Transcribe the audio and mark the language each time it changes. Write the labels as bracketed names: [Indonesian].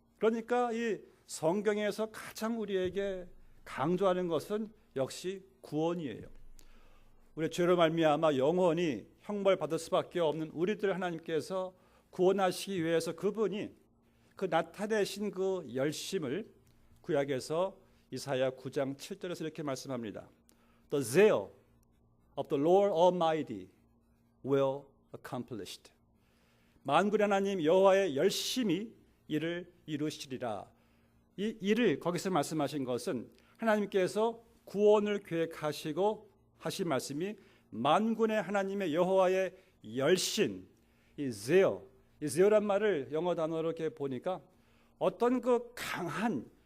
[Korean] 그러니까 이 성경에서 가장 우리에게 강조하는 것은 역시 구원이에요. 우리 죄로 말미암아 영원히 형벌받을 수밖에 없는 우리들 하나님께서 구원하시기 위해서 그분이 그 나타내신 그 열심을 구약에서 이사야 9장 7절에서 이렇게 말씀합니다. [English] The zeal of the Lord Almighty will accomplish it. [Korean] 만군의 하나님 여호와의 열심히 이를 이루시리라. 이 일을 거기서 말씀하신 것은 하나님께서 구원을 계획하시고 하신 말씀이 만군의 하나님의 여호와의 열심, 이 zeal, 이 zeal란 말을 영어 단어로 이렇게 보니까 어떤 그 강한